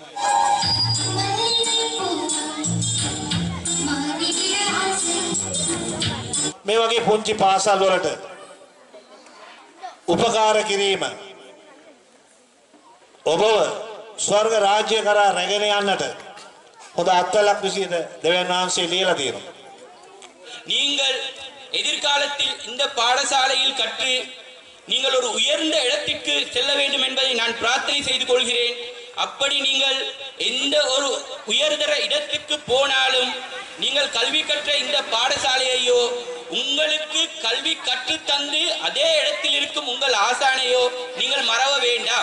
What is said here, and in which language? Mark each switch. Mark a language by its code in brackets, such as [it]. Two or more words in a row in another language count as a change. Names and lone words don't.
[si] මේ වගේ පුංචි පාසල් වලට උපකාර කිරීම ඔබව ස්වර්ග රාජ්‍ය කරා රැගෙන යන්නට හොඳ අත්වලක් විසියට දෙවියන් වහන්සේ ලියලා තියෙනවා. [ta] நீங்கள் எதிர்காலத்தில் இந்த பாடசாலையில் கற்று நீங்கள் ஒரு உயர்ந்த இடத்திற்கு செல்ல வேண்டும் என்பதை நான் பிரார்த்தனை செய்து கொள்கிறேன். அப்படி நீங்கள் எந்த ஒரு உயர்தர இடத்திற்கு போனாலும் நீங்கள் கல்வி கற்ற இந்த பாடசாலையோ உங்களுக்கு கல்வி கற்று தந்து அதே இடத்தில் இருக்கும் உங்கள் ஆசானையோ நீங்கள் மறக்க வேண்டாம்.